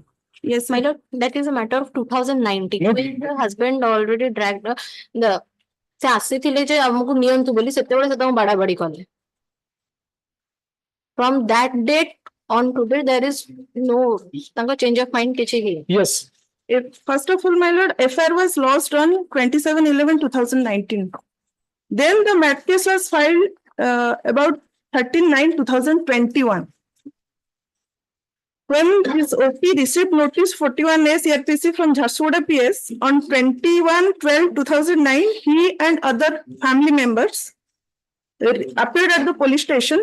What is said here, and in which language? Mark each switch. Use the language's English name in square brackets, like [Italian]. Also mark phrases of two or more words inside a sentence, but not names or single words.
[English] Yes, My lord, that is a matter of 2019. Yes. When the husband already dragged the [Odia] ସେ ଆସିଥିଲେ ଯେ ଆମକୁ ନିଅନ୍ତୁ ବୋଲି ସେତେବେଳେ ସେ ତାଙ୍କୁ ବାଡା ବାଡି କଲେ. [English] From that date on today there is no ତାଙ୍କ change of mind [Odia] କିଛି ହେଇନି. [English] Yes. First of all, my lord, FIR was lodged on 27/11/2019. Then the mat case was filed about 13/9/2021. When his OP received notice 41A CRPC from Jharsuguda PS on 21/12/2009, he and other family members appeared at the police station.